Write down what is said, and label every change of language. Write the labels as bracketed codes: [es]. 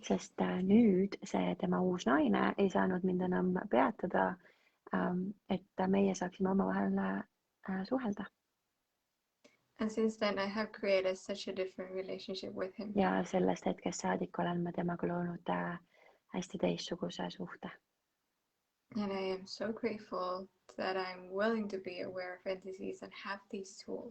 [et] Sest nüüd see tema uus naine ei saanud mind enam peatada, et meie saaksime omavahel suhelda. [en] And since then I have created such a different relationship with him. [et] Ja sellest hetkest saadik olen ma temaga loonud hästi teistsuguse suhte. [en] And I am so grateful that I'm willing to be aware of entities and have these tools.